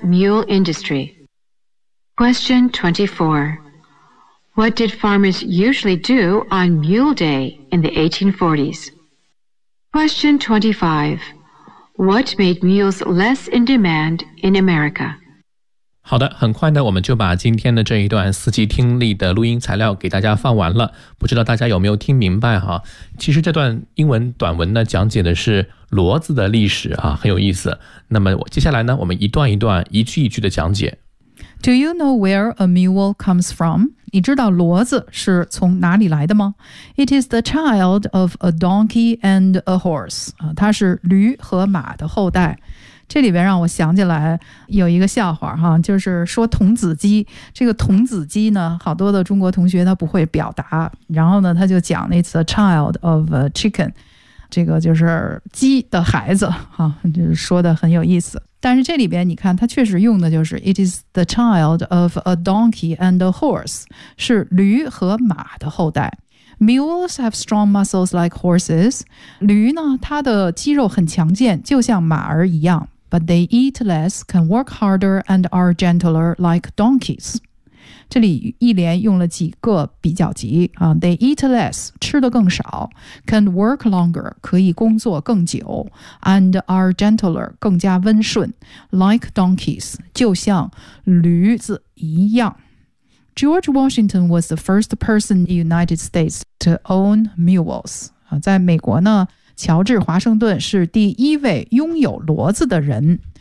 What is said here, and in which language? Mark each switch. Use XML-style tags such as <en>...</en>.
<en>mule industry? Question 24. What did farmers usually do on Mule Day in the 1840s? Question 25. What made mules less in demand in America?</en> <zh>好的，很快呢，我们就把今天的这一段四级听力的录音材料给大家放完了。不知道大家有没有听明白哈？其实这段英文短文呢，讲解的是骡子的历史啊，很有意思。那么接下来呢，我们一段一段、一句一句的讲解。</zh> <en>Do you know where a mule comes from?</en> <zh>你知道骡子是从哪里来的吗 ？</zh> <en>It is the child of a donkey and a horse.</en> <zh>啊，它是驴和马的后代。这里边让我想起来有一个笑话哈，就是说童子鸡，这个童子鸡呢，好多的中国同学他不会表达，然后呢他就讲那次</zh> <en>child of a chicken，</en> <zh>这个就是鸡的孩子哈，就是说的很有意思。但是这里边你看他确实用的就是</zh> <en>it is the child of a donkey and a horse，</en> <zh>是驴和马的后代。</zh> <en>Mules have strong muscles like horses.</en> <zh>驴呢，它的肌肉很强健，就像马儿一样。</zh> <en>But they eat less, can work harder, and are gentler like donkeys.</en> <zh>这里一连用了几个比较级、</zh> <en>They eat less,</en> <zh>吃得更少。</zh> <en>Can work longer,</en> <zh>可以工作更久。</zh> <en>And are gentler,</en> <zh>更加温顺。</zh> <en>Like donkeys,</en> <zh>就像驴子一样。</zh> <en>George Washington was the first person in the United States to own mules.</en> <zh>在美国呢，乔治华盛顿是第一位拥有骡子的人。</zh>